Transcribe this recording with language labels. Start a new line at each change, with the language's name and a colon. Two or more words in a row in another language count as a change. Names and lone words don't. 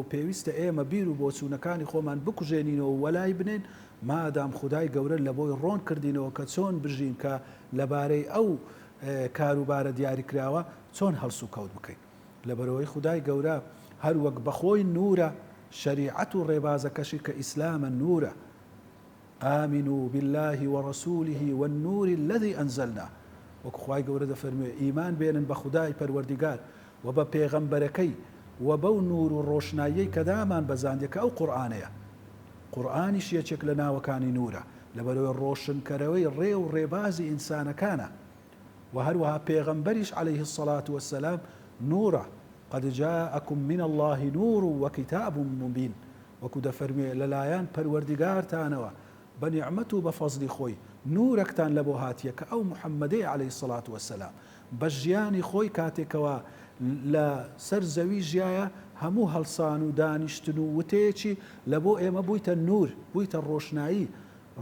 Central Kurdish: پێویستە ئێمە بیر و بۆچوونەکانی خۆمان بکوژێنینەوە وەلای بنێن، مادام خودای گەورە لە بۆی ڕۆن کردینەوە کە چۆن بژین، کە لەبارەی ئەو کاروبارە دیاریکراوە چۆن هەڵسو کەوت بکەین. لەبەرەوەی خودای گەورە هەر وەک بەخۆی نورە، شەریعەت و ڕێبازەکەشی کە ئیسلامە نورە.
Arabic: آمنوا بالله ورسوله والنور الذي أنزلنا.
Central Kurdish: وەکو خوای گەورە دەفەرموێ ئیمان بێنن بە خودای پەروەردیگار و بە پێغەمبەرەکەی و بەو نور و ڕۆشناییەی کە دامان بەزاندێ کە ئەو قورئانەیە. قورئانیش یەکێک لە ناوەکانی نورە، لەبەرەوەی ڕۆشنکەرەوەی ڕێ و ڕێبازی ئینسانەکانە. و هەروەها پێغەمبەریش
Arabic: عەلەیه السەڵات وەسەلام
Central Kurdish: نورە.
Arabic: قد جاءكم من الله نور وكتاب مبين.
Central Kurdish: وەکو دەفەرموێ لەلایەن پەروەردیگارتانەوە بە نیعمەت و بە فەزلی خۆی نورەکتان لە بۆ هاتیە کە ئەو محەممەدەی
Arabic: عەلەیه السەڵات وەسەلام
Central Kurdish: بە ژیانی خۆی کاتێکەوە لە سەر زەوی ژیایە هەموو هەڵسان و دانیشتن و وتەیەکی لە بۆ ئێمە بوویتە نور، بوویتە ڕۆشنایی.